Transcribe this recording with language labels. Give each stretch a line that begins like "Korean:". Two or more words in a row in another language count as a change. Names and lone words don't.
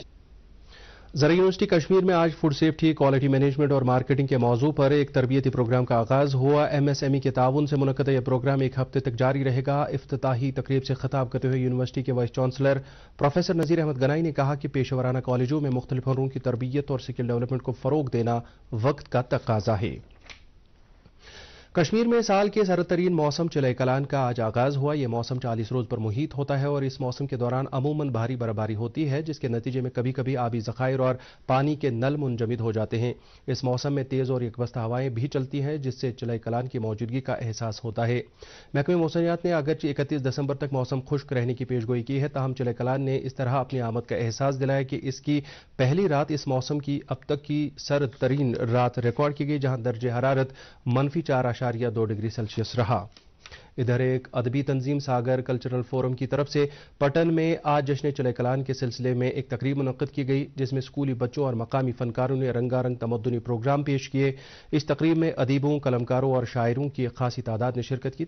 Urdu: زرعی یونیورسٹی کشمیر میں آج
English: food safety, quality management
Urdu: اور مارکیٹنگ کے موضوع پر ایک تربیتی پروگرام کا آغاز ہوا. MSME کے تعاون سے منعقد یہ پروگرام ایک ہفتے تک جاری رہے گا. افتتاحی تقریب سے خطاب کرتے ہوئے یونیورسٹی کے
English: vice chancellor professor
Urdu: نذیر احمد گنائی نے کہا کہ پیشہ ورانہ کالجوں میں مختلف ہنروں کی تربیت اور
English: skill development
Urdu: کو فروغ دینا وقت کا تقاضا ہے. کشمیر میں سال کے سرد ترین موسم چلے کلان کا آج آغاز ہوا۔ یہ موسم 40 روز پر محیط ہوتا ہے اور اس موسم کے دوران عموماً بھاری برفباری ہوتی ہے، جس کے نتیجے میں کبھی کبھی آبی ذخائر اور پانی کے نل منجمد ہو جاتے ہیں۔ اس موسم میں تیز اور یکبستہ ہوائیں بھی چلتی ہیں، جس سے چلے کلان کی موجودگی کا احساس ہوتا ہے۔ محکمہ موسمیات نے اگرچہ 31 دسمبر تک موسم خشک رہنے کی پیشگوئی کی ہے، تاہم چلے کلان نے اس طرح اپنی آمد کا احساس دلایا کہ اس کی پہلی رات اس موسم کی اب تک کی سرد ترین رات ریکارڈ کی گئی، جہاں درجہ حرارت -4.2 ڈگری سیلسیس رہا۔ ادھر ایک ادبی تنظیم ساگر کلچرل فورم کی طرف سے پٹن میں آج جشن چلے کلان کے سلسلے میں ایک تقریب منعقد کی گئی، جس میں اسکولی بچوں اور مقامی فنکاروں نے رنگا رنگ تمدنی پروگرام پیش کیے۔ اس تقریب میں ادیبوں، قلمکاروں اور شاعروں کی ایک خاصی تعداد نے شرکت کی۔